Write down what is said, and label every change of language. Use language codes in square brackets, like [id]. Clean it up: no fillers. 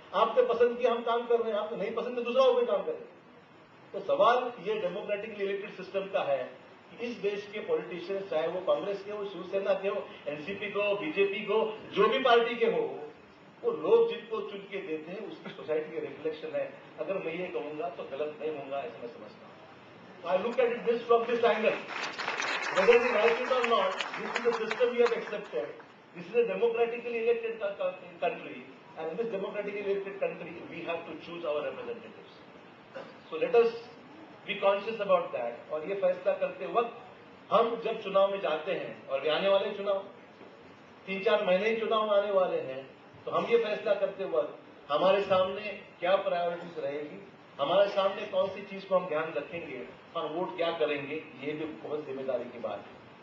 [hi] आपने पसंद किया हम काम कर रहे हैं, आपने नहीं पसंद दूसरा हो कोई काम करें। तो सवाल ये डेमोक्रेटिकली इलेक्टेड सिस्टम का है कि इस देश के पॉलिटिशियंस, चाहे वो कांग्रेस के हो, शिवसेना के हो, एनसीपी को, बीजेपी को, जो भी पार्टी के हो, वो लोग जिनको चुन के देते हैं उसकी सोसाइटी का रिफ्लेक्शन है। अगर मैं ये कहूंगा तो गलत नहीं होगा, ऐसा मैं समझता हूं। [en] I look at it this from this angle, whether we like it or not, this is the system we have accepted. This is a democratically elected country, and in this democratically elected country, we have to choose our representatives. So let us be conscious about that. [hi] और ये फैसला करते वक्त हम जब चुनाव में जाते हैं, और आने वाले चुनाव 3-4 महीने ही चुनाव आने वाले हैं, तो हम ये फैसला करते वक्त हमारे सामने क्या प्रायोरिटीज रहेगी, हमारे सामने कौन सी चीज को हम ध्यान रखेंगे और वोट क्या करेंगे, ये भी बहुत जिम्मेदारी की बात है।